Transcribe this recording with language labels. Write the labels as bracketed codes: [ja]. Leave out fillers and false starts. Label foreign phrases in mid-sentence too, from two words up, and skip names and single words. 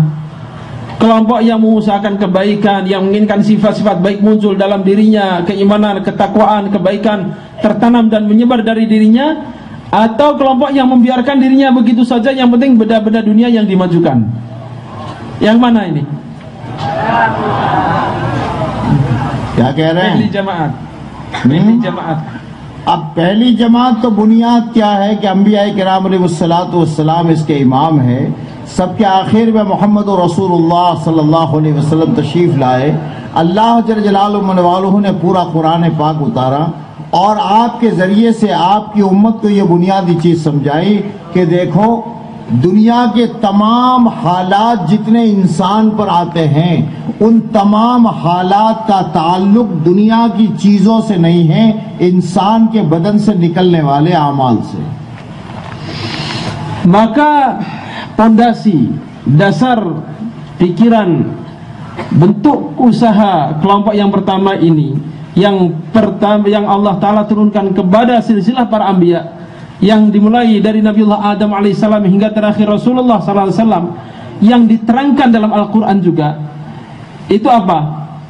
[id] Kelompok yang mengusahakan kebaikan, yang menginginkan sifat-sifat baik muncul dalam dirinya, keimanan, ketakwaan, kebaikan tertanam dan menyebar dari dirinya, atau kelompok yang membiarkan dirinya begitu saja, yang penting benda-benda dunia yang dimajukan? Yang mana ini? [hi] क्या कह रहे हैं? पहली जमात, पहली जमात। अब पहली जमात तो बुनियाद क्या है कि अंबिया किराम [ar] عليه الصلاة والسلام [hi] इसके इमाम है। सबके आखिर में मोहम्मद रसूलुल्लाह [ar] صلى الله عليه وسلم [hi] तशरीफ लाए। अल्लाह [ar] جل جلاله [hi] ने पूरा कुरान पाक उतारा और आपके जरिए से आपकी उम्मत को ये बुनियादी चीज समझाई कि देखो, दुनिया के तमाम हालात जितने इंसान पर आते हैं, उन तमाम हालात का ताल्लुक दुनिया की चीजों से नहीं है, इंसान के बदन से निकलने वाले आमाल से। [id] Maka pondasi, dasar pikiran, bentuk usaha kelompok yang pertama ini, yang Allah Ta'ala turunkan kepada silsilah para anbiya, yang dimulai dari Nabiullah Adam alaihissalam hingga terakhir Rasulullah [ar] صلى الله عليه وسلم, [id] yang diterangkan dalam Al-Quran juga, itu apa?